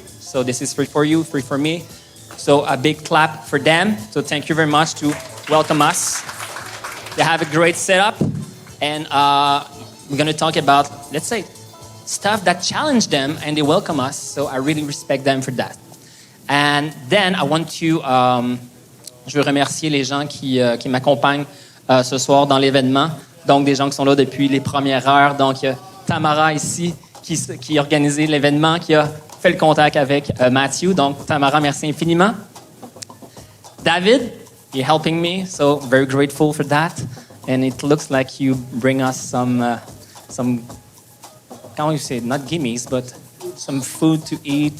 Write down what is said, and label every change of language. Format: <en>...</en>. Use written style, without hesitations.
<en>So this is free for you, free for me. So a big clap for them. So thank you very much to welcome us. They have a great setup. And we're going to talk about, let's say, stuff that challenge them, and they welcome us. So I really respect them for that. And then I want to,</en> <fr>je veux remercier les gens qui m'accompagnent ce soir dans l'événement. Donc des gens qui sont là depuis les premières heures. Donc il y a Tamara ici qui a organisé l'événement, qui a fait le contact avec Matthew. Donc Tamara, merci infiniment.</fr> <en>David, you're helping me, so very grateful for that. And it looks like you bring us some how do you say, not gimmies, but some food to eat.</en>